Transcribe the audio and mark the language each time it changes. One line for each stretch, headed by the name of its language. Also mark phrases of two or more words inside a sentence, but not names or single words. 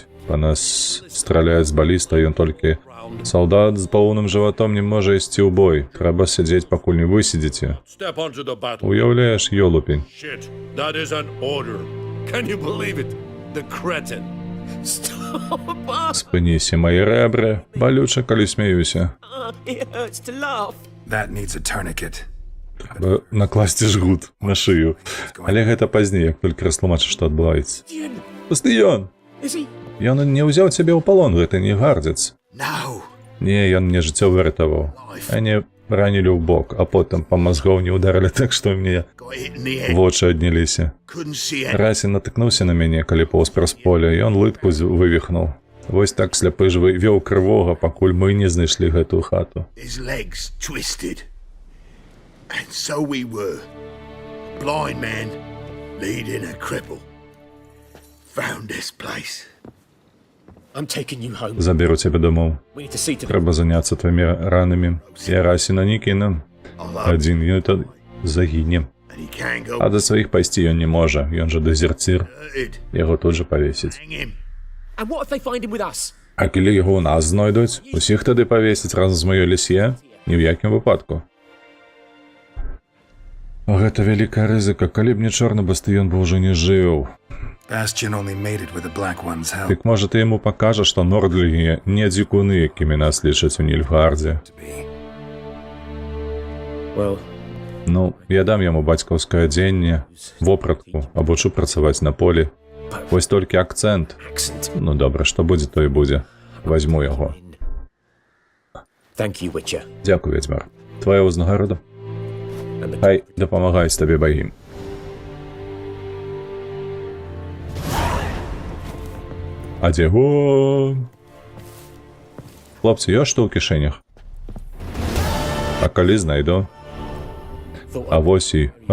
Belarusian: Па нас страляюць з баліста, ён толькі салдат з поўным жыватом не можа ісці ў бой. Трэба сядзець, пакуль не высидзіце. Уяўляеш, ёлупень. Спыніся, мае рэбры. Балюча, калі смеюся.
English: It hurts to laugh. That needs a tourniquet.
Belarusian: Трэба накласці жгут на шыю. Але гэта пазней, як толькі растлумачыш, што адбываецца. Бастыён!
English: Is he?
Belarusian: Ён не ўзяў цябе ў палон, гэта не гардзец.
English: No!
Belarusian: Не, ён мне жыццё выратаваў. Они ранілі ў бок, а потым па мазгоў не ударылі так, што мне вочы адняліся. Расін натыкнуўся на мяне, калі поўз праз поле, і ён лытку вывіхнуў. Вось так сляпы ж вёў крывога, пакуль мы не знайшлі гэтую хату.
English: His legs twisted. And so we were. Blind man leading a cripple. Found this place. I'm taking you home.
Belarusian: Заберу цябе домоў.
English: We need to see to the...
Belarusian: Трэба заняцца твоімі ранамі. Я Расіна не кіну. Адзін ён тады загіне.
English: And he can't go.
Belarusian: А да сваіх пайсці ён не можа. Ён жа дэзерцір. Яго тут жа павесіць.
English: Hang him. And what if they find him with us?
Belarusian: А калі яго ў нас знойдуць, усіх тады павесіць разам з маёй лісье? Ні ў якім выпадку. Гэта вялікая рызыка. Калі б не чорны бастыён бы ўжо не жыў.
English: Bastion only made it with the Black One's help.
Belarusian: Дык можа ты яму пакажаш, што нордлігі не дзікуны, якімі нас лічаць у Нільфгардзе.
English: Well,
Belarusian: Ну, я дам яму бацькаўскае адзенне, вопратку, абучу працаваць на полі. Вось толькі акцэнт.
English: accent.
Belarusian: Ну добра, што будзе, то і будзе. Вазьму яго.
English: Thank you, Witcher.
Belarusian: Дзякуй, вядзьмар. Твая ўзнагарода.
English: And the...
Belarusian: Хай дапамагаюць табе багі. А дзе го? Хлопцы, ёсць што ў кішэнях? А калі знайду? А вось і...